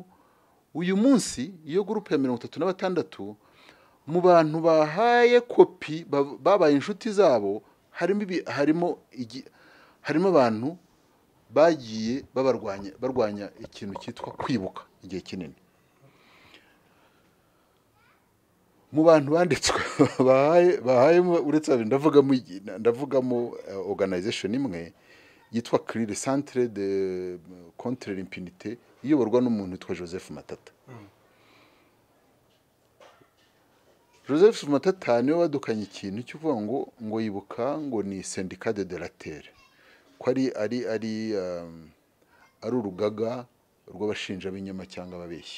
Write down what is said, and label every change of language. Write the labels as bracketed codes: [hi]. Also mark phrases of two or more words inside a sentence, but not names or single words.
[rw] Uyu munsi iyo groupe ya 36 mu bantu bahaye kopi babaye inshuti zabo harimo abantu bagiye barwanya ikintu cyitwa kwibuka igihe kinini. Mu bantu banditswe bahaye uretse ndavugamo organization imwe yitwa CRIR Centre de contre l'impunité iyoborwa n'umuntu witwa Joseph Matata. Joseph Matata niwe wadukanye ikintu cyuvuga ngo yibuka ngo ni [fr] syndicat de delateur [rw] ko ari urugaga rw'abashinja b'inyama cyangwa ababeshyi.